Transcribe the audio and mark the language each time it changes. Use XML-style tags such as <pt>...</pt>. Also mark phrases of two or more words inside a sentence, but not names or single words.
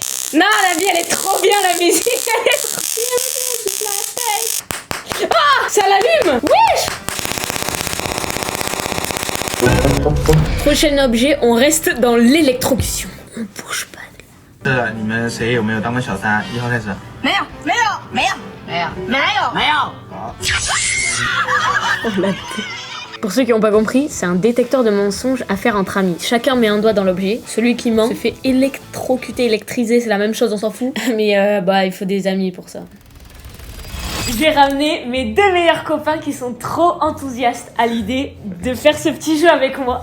<fr>Non la vie elle est trop bien la musique. Elle est trop bien. Ah ça l'allume. Wesh. Prochain objet, on reste dans l'électrocution. On bouge pas.</fr> <zh>是你们谁有没有当过小三？1号开始。没有。</zh> <fr>Oh, la tête. Pour ceux qui n'ont pas compris, c'est un détecteur de mensonges à faire entre amis. Chacun met un doigt dans l'objet. Celui qui ment se fait électrocuter, électriser, c'est la même chose, on s'en fout. Mais il faut des amis pour ça. J'ai ramené mes 2 meilleurs copains qui sont trop enthousiastes à l'idée de faire ce petit jeu avec moi.</fr>